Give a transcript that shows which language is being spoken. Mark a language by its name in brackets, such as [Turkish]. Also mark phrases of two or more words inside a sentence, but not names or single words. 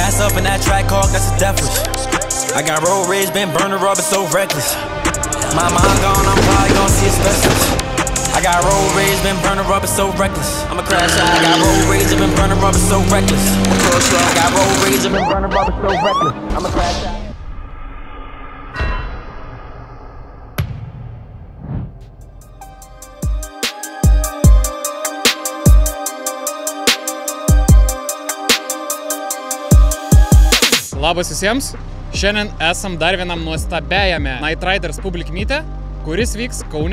[English] jumping that track hawk, that's a death wish. I got road rage, been burning rubber, so reckless. My mind gone, I'm probably gonna see a specialist. I got road rage, been burning rubber, so reckless. I'ma crash out. I got road rage, I've been burning rubber, so reckless. I got road rage, I've been burning rubber, so reckless. I'ma crash out. [Lithuanian] Labas visiems, šiandien esam dar vienam nuostabiajame Night Riders Public Meet'e, kuris vyks Kaune.